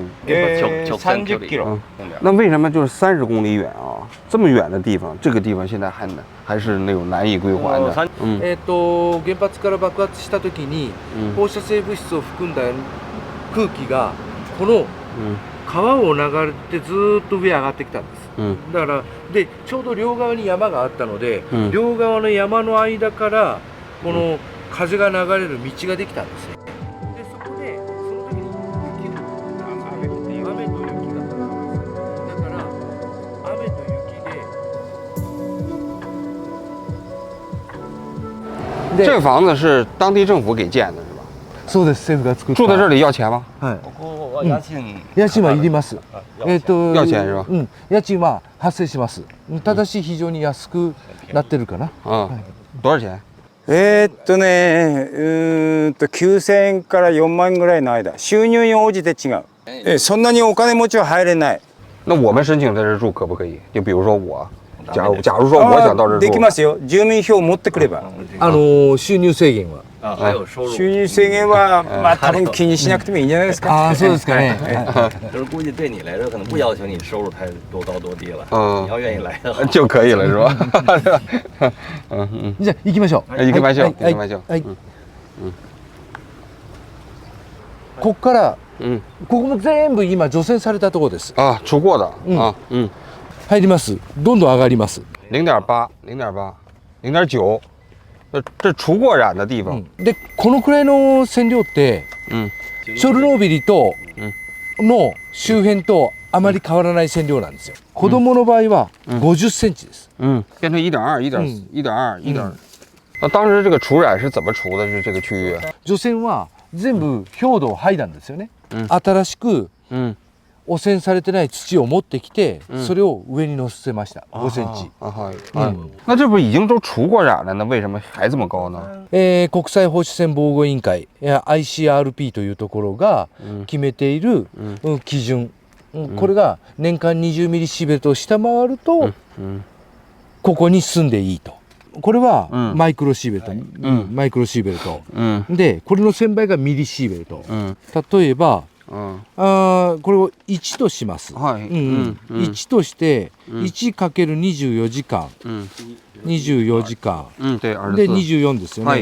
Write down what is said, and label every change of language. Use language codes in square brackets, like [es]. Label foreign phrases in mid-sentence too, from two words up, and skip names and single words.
[ja] 30 キロ。 [zh] 那为什么就是30公里远啊？这么远的地方，这个地方现在还是那种难以归还的。 [ja] 原発から爆発した時に放射性物質を含んだ空気がこの川を流れてずーっと上上がってきたんです。だからでちょうど両側に山があったので、両側の山の間からこの風が流れる道ができたんですよ。 [zh] 这个房子是当地政府给建的，是吧？ [ja] そうです。政府が作った。 [zh] 住在这里要钱吗？ [ja] はい。ここは家賃。家賃はいります。 [zh] 要錢是吧？ [ja] 家賃は発生します。ただし非常に安くなってるかな。 [zh] 多少钱 [ja] ？9000円から4万円ぐらいの間、収入に応じて違う。そんなにお金持ちは入れない。 [zh] 那我们申请在这住可不可以？就比如说我。假如说我想到这住。 [ja] できますよ。住民票を持ってくれば。収入制限は。収入制限はまあ多分気にしなくてもいいんじゃないですか。ああ、そうですかね。 [zh] 就是估计对你来说可能不要求你收入太多高多低了。你要愿意来的话就可以了，是吧？ [ja] じゃあ行きましょう。行きましょう。行きましょう。ここからここも全部今除染されたところです。 [zh] あ、出过的。 [ja] 入ります。どんどん上がります。 [zh] 0.8、0.8、0.9。这除过染的地方。 [ja] でこのくらいの線量ってチョルノービリとの周辺とあまり変わらない線量なんですよ。子供の場合は50センチです。 [zh] 变成1.2、1.2、1.2。那当時这个除染是怎么除的？是这个区域？ [ja] 除染は全部表土を剥いだんですよね。新しく汚染されてない土を持ってきて、それを上に乗せました。5センチ。 [zh] 那这不已经都除过染了，那为什么还这么高呢？ [ja] 国際放射線防護委員会 ICRP というところが決めている基準、これが年間20ミリシーベルトを下回ると、ここに住んでいいと。これはマイクロシーベルト、マイクロシーベルト、でこれの1000倍がミリシーベルト、例えばこれを1とします。1として 1×24 時間、24時間、で24ですよね。